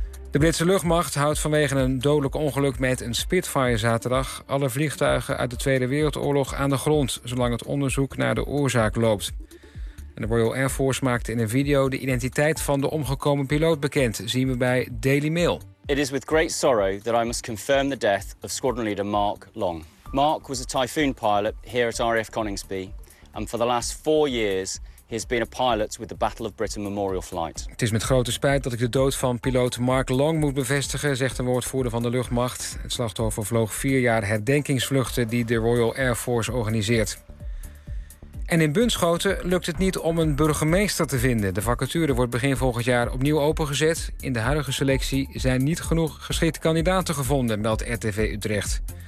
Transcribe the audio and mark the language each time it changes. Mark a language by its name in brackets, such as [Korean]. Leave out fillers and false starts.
[Dutch] De Britse luchtmacht houdt vanwege een dodelijk ongeluk met een Spitfire zaterdag alle vliegtuigen uit de Tweede Wereldoorlog aan de grond, zolang het onderzoek naar de oorzaak loopt. En de Royal Air Force maakte in een video de identiteit van de omgekomen piloot bekend, zien we bij Daily Mail. [English] It is with great sorrow that I must confirm the death of Squadron Leader Mark Long. Mark was a Typhoon pilot here at RAF Coningsby, and for the last 4 years. He has been a pilot with the Battle of Britain Memorial Flight. [Dutch] Het is met grote spijt dat ik de dood van piloot Mark Long moet bevestigen, zegt een woordvoerder van de luchtmacht. Het slachtoffer vloog 4 jaar herdenkingsvluchten die de Royal Air Force organiseert. En in Bunschoten lukt het niet om een burgemeester te vinden. De vacature wordt begin volgend jaar opnieuw opengezet. In de huidige selectie zijn niet genoeg geschikte kandidaten gevonden, meldt RTV Utrecht.